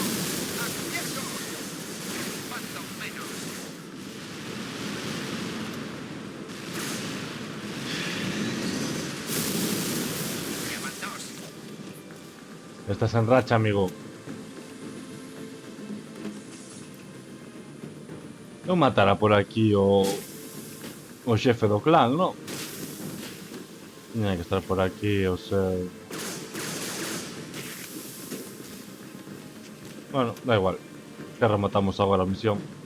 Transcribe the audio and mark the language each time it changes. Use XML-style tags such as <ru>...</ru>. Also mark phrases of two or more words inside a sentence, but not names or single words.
<es>¡Acierto! ¡Cuanto menos! Estás en racha, amigo.</es> <gl>Non matará por aquí o xefe do clan, non? Tiña que estar por aquí o seu... Bueno, da igual. Que rematamos agora a misión.</gl>